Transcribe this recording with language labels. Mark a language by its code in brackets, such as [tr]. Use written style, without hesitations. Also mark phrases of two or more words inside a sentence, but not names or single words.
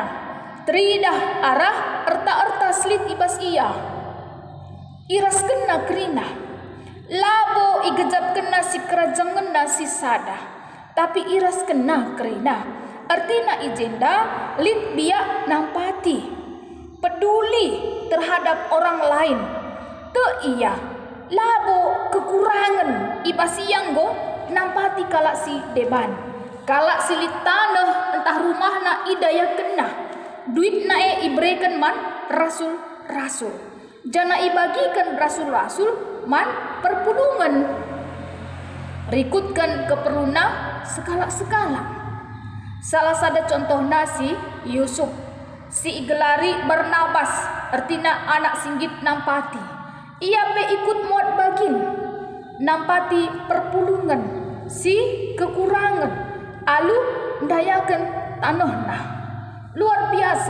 [btx] Tridah arah erta-erta slit ibas ia. Iras kena kerina. Labo igejap kena si kerajangenna si sada. Tapi iras kena kerina. Artina ijenda lit biak nampati. [id] Peduli terhadap orang lain. [btx] Te iya. Labo kekurangan ibasiang go nampati kalak si deban. Kalak si lit tanah entah rumahna idaya kena. Duit nae ibrekan man rasul-rasul. Jana ibagikan rasul-rasul man perpulungan. Rikutkan keperluna sekala-sekala. Salah satu contoh nasi Yusuf. Si igelari Barnabas. Artina anak singgit nampati. Ia pe ikut muat bagin. Nampati perpulungan. Si kekurangan. Alu ndayakan tanahna. [id] Luar biasa.